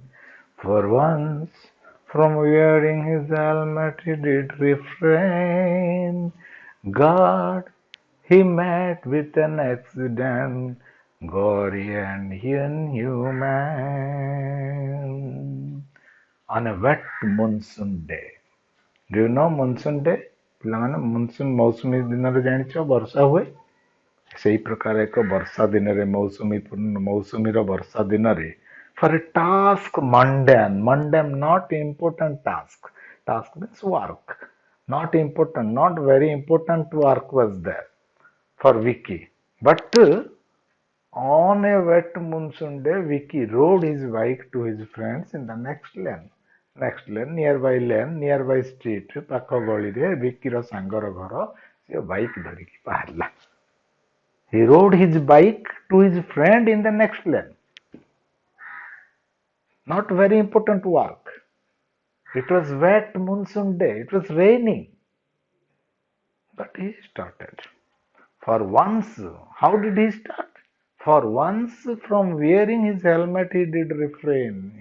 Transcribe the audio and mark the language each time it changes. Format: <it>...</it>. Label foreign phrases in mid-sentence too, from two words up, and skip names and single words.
<en>For once, from wearing his helmet he did refrain. God, he met with an accident, gory and inhuman. On a wet monsoon day. Do you know monsoon day?</en> <or>ପିଲାମାନେ monsoon ମୌସୁମୀ ଦିନରେ ଜାଣିଛ ବର୍ଷା ହୁଏ ସେହି ପ୍ରକାର ଏକ ବର୍ଷା ଦିନରେ ମୌସୁମୀର ବର୍ଷା ଦିନରେ</or> <en>for a task mundane not important task means work, not important, not very important work was there for Vicky, but On a wet monsoon day, Vicky rode his bike to his friends in the next lane. Next lane, nearby street,</en> <or>ପାଖ ଗଳିରେ ଭିକିର ସାଙ୍ଗର ଘର, ସେ ବାଇକ୍ ଧରିକି ବାହାରିଲା.</or> <en>He rode his bike to his friend in the next lane. Not very important work. It was wet monsoon day. It was raining. But he started. For once, how did he start? For once, from wearing his helmet, he did refrain.</en>